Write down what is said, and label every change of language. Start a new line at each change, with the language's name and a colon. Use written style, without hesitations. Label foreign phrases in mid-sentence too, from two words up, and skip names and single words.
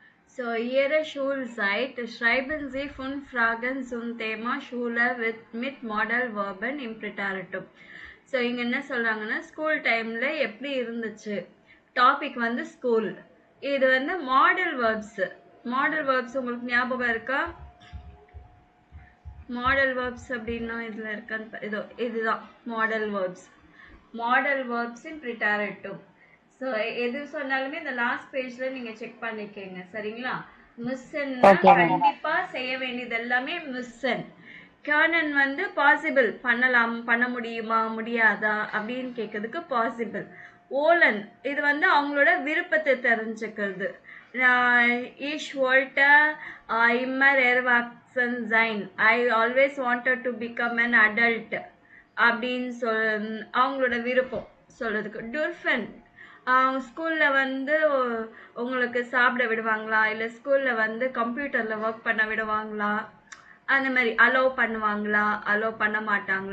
German: So ihre Schulzeit schreiben Sie 5 Fragen zum Thema Schule mit Modalverben im Präteritum.
Tamil: ஸோ இங்கே என்ன சொல்கிறாங்கன்னா
English: school time
Tamil: எப்படி இருந்துச்சு டாபிக் வந்து ஸ்கூல். இது வந்து
English: modal verbs
Tamil: உங்களுக்கு ஞாபகம் இருக்கா?
English: modal verbs
Tamil: அப்படின்னா இதில் இருக்கான்னு இதுதான்
English: modal verbs in preteritive.
Tamil: ஸோ எது சொன்னாலுமே இந்த
English: last page
Tamil: நீங்கள் செக் பண்ணிக்கோங்க, சரிங்களா? மிஸ்ஸன்னா கண்டிப்பாக செய்ய வேண்டியது எல்லாமே மிஸ்ஸன். கேர்னன் வந்து பாசிபிள் பண்ண முடியுமா முடியாதா அப்படின்னு கேட்கறதுக்கு பாசிபிள். ஓலன் இது வந்து அவங்களோட விருப்பத்தை தெரிஞ்சுக்கிறது.
German: Ich wollte immer erwachsen sein.
English: I always wanted to become an adult
Tamil: அப்படின்னு அவங்களோட விருப்பம் சொல்றதுக்கு. டுர்ஃபன் ஸ்கூலில் வந்து உங்களுக்கு சாப்பிட விடுவாங்களா, இல்லை ஸ்கூலில் வந்து கம்ப்யூட்டரில் ஒர்க் பண்ண விடுவாங்களா, அந்த மாதிரி அலோவ் பண்ணுவாங்களா, அலோவ் பண்ண மாட்டாங்களா.